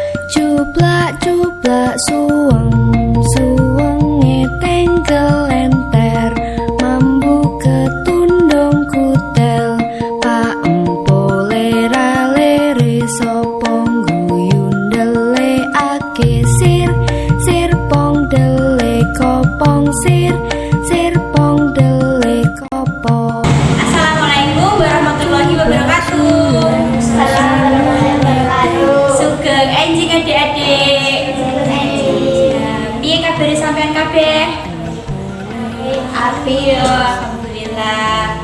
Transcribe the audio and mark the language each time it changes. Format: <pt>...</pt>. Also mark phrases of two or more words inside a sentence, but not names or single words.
<jv>Cuplak cuplak suweng, suwenge tengkel enter, mambu ketundung kutel, pak empo lera lere sopong guyun dele ake sir, sir pong dele kopong sir, sir pong dele kopong.</jv> <ar>السلام عليكم ورحمة الله وبركاته.</ar> <jv>Sugeng enjing adik-adik. Piye kabare sampean kabeh? Apik yo, alhamdulillah.</jv>